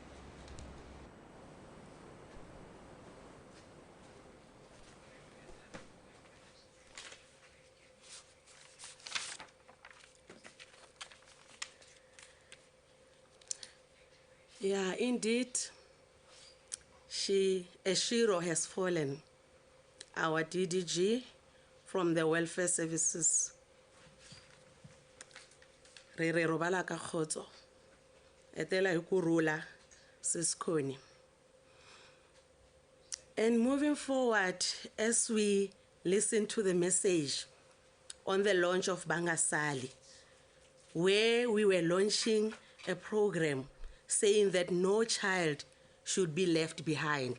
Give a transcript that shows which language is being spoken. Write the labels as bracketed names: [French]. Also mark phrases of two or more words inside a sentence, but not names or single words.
[English] Yeah, indeed, a hero has fallen, our DDG from the Welfare Services. [Northern Sotho] Re robala ka khotso, etela ikurula siskoni. [English] And moving forward, as we listen to the message on the launch of Bangasali, where we were launching a program saying that no child should be left behind.